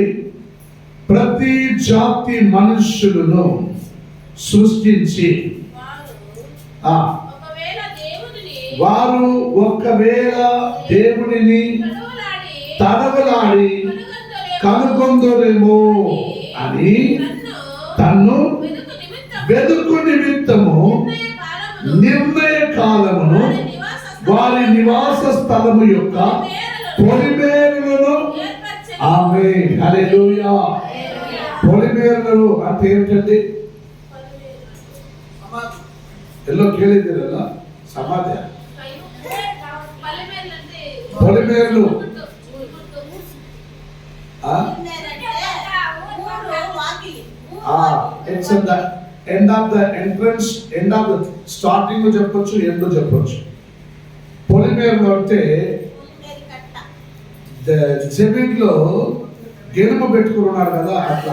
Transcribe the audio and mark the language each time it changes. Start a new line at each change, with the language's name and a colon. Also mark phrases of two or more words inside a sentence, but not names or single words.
Telugu: ప్రతి జాతి మనుష్యులను సృష్టించి వారు ఒకవేళ దేవునిని తడవలాడి కనుగొందురేమో అని తన్ను వెదుకు నిమిత్తము నిర్ణయ కాలమును వారి నివాస స్థలము యొక్క పొలిమేరలను. ఆమేన్. హల్లెలూయా. పొలిమేరలు అంటే ఏంటండి?
Kannada: ಎಲ್ಲೋ ಕೇಳಿದ್ದೀರಲ್ಲ, ಸಮಾಧಿ.
English: పొలిమేరలు it's the end of the entrance, end of the starting చెప్పొచ్చు, ఎండ్ చెప్పొచ్చు.
Telugu: పొలిమేరలు అంటే జమీన్లో గెలుమ పెట్టుకుని ఉన్నారు కదా, అట్లా.